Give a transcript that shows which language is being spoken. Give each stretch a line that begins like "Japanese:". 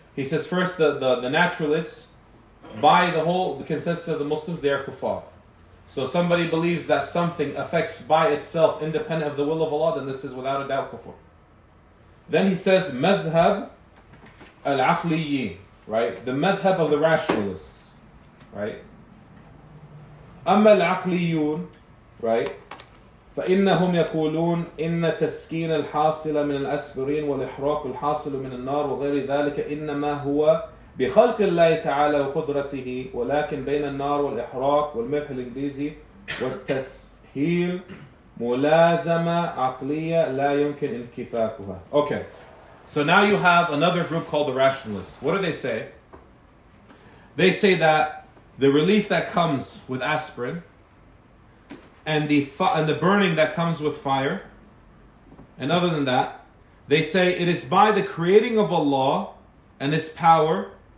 English: He says first the naturalists, by the consensus of the Muslims, they are kuffar. So somebody believes that something affects by itself independent of the will of Allah, then this is without a doubt kuffar. Then he says madhab al-aqliyyin, right? The madhab of the rationalists, right?
Arabic: أما العقليون,
English: right?
Arabic: فإنهم يقولون إن تسكين الحاصل من الأسبرين والإحراق الحاصل من النار وغير ذلك إنما هو بخلق الله تعالى وقدرته ولكن بين النار والإحراق والملح الإنجليزي والتسهيل ملازمة عقلية لا يمكن انكفاكها.
English: Okay, so now you have another group called the rationalists. What do they say? They say that the relief that comes with aspirin and the burning that comes with fire, and other than that, they say it is by the creating of Allah and His power.